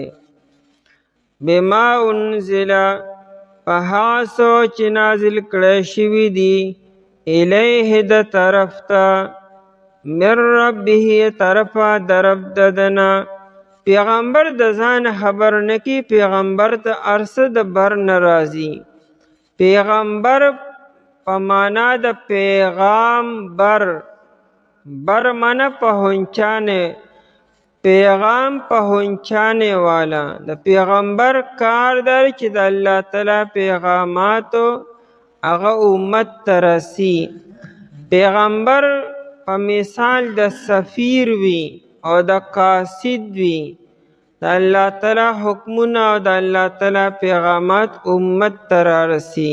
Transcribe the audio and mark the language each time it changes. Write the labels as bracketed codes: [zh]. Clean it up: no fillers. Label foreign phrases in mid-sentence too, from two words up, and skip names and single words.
[ar] بما انزل [ps] په هغه څه چې نازل کړی شوي دي الیه د طرف ته [ar] من ربه [ps] طرفه د رب ددنه. پیغمبر د ځان خبر نه کی، پیغمبر ته هر څه د بر نه راځي. پیغمبر په معنا د پیغام بر [ur] معنا پہنچانے، پیغام پہنچانے والا. [ps] د پیغمبر کار در چې د الله تعالی پیغاماتو هغه امت ته رسی. پیغمبر په مثال د سفیر وي او د قاصد وي، د الله تعالی حکمونه او د الله تعالی پیغامات امت ته رارسي.